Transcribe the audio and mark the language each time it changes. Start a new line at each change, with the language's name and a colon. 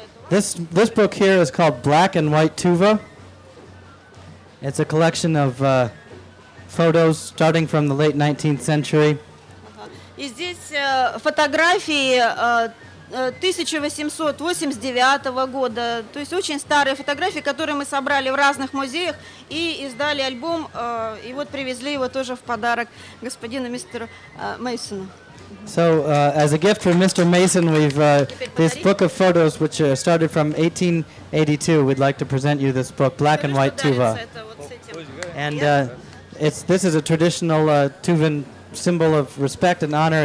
English: This book here is called Black and White Tuva. It's a collection of photos starting from the late 19th century.
Russian: И здесь фотографии 1889 года, то есть очень старые фотографии, которые мы собрали в разных музеях и издали альбом, и вот привезли его тоже в подарок господину мистеру Мейсону.
English: So, as a gift from Mr. Mason, we've this book of photos, which started from 1882. We'd like to present you this book, Black and White Tuva. And this is a traditional Tuvan symbol of respect and honor.